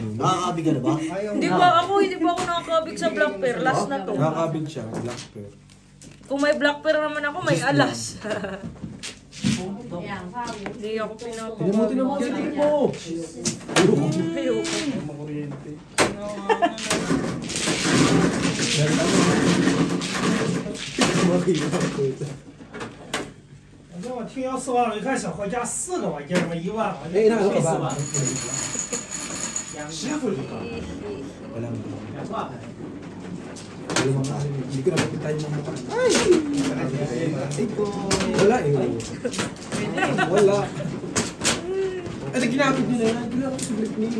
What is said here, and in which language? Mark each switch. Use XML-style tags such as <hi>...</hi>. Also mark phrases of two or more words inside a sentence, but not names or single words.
<tl>Nakakabig ka na ba? Ayaw Hindi na. ba ako nakakabig sa</tl> <en>black pearl.</en> <tl>Last na to. Nakakabig siya,</tl> <en>black pearl.</en> <tl>Kung may</tl> <en>black pearl</en> <tl>naman ako, may alas. Hindi ako pinapakabig. Tinan mo kasi tingin mo. Ayoko. Makuryente.</tl> <zh>我听要4万，一看小货加4个玩意儿嘛，1万，</zh> <tl>Eh, inaano ka ba?</tl> <zh>2万。</zh> <tl>Wala mo. Alam mo nga, hindi ko napapitay yung mga mukha. Ay! Wala eh. Wala. Ano ginamit nyo na yan? Ginamit sa Britney.</tl>